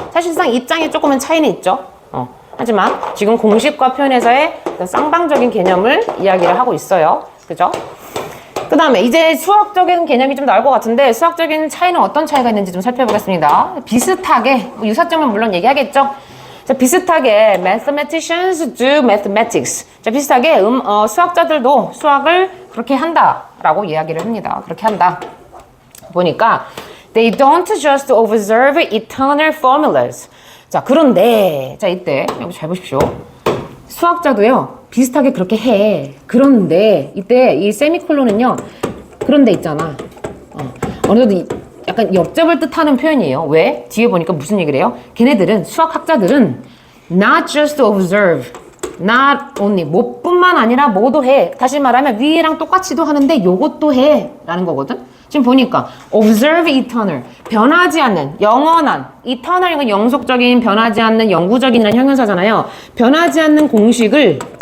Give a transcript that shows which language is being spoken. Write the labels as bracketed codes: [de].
[ko] 사실상 입장에 조금은 차이는 있죠. 하지만 지금 공식과 표현에서의 쌍방적인 개념을 이야기를 하고 있어요. 그죠? 그 다음에 이제 수학적인 개념이 좀 나올 것 같은데 수학적인 차이는 어떤 차이가 있는지 좀 살펴보겠습니다. 비슷하게 유사점은 물론 얘기하겠죠. 자, 비슷하게 [en] mathematicians do mathematics. [ko] 자, 비슷하게 수학자들도 수학을 그렇게 한다라고 이야기를 합니다. 그렇게 한다. 보니까 [en] they don't just observe eternal formulas. [ko] 자, 그런데 자, 이때 여기 잘 보십시오. 수학자도요. 비슷하게 그렇게 해. 그런데 이때 이 세미콜론은요. 그런데 있잖아. 어느 정도 약간 엽접을 뜻하는 표현이에요. 왜? 뒤에 보니까 무슨 얘기를 해요? 걔네들은 수학학자들은 [en] not just observe. [ko] not only 뭐뿐만 아니라 뭐도 해. 다시 말하면 위에랑 똑같이도 하는데 요것도 해. 라는 거거든. 지금 보니까 observe eternal 변하지 않는 영원한 eternal 이건 영속적인 변하지 않는 영구적인이라는 형용사잖아요. 변하지 않는 공식을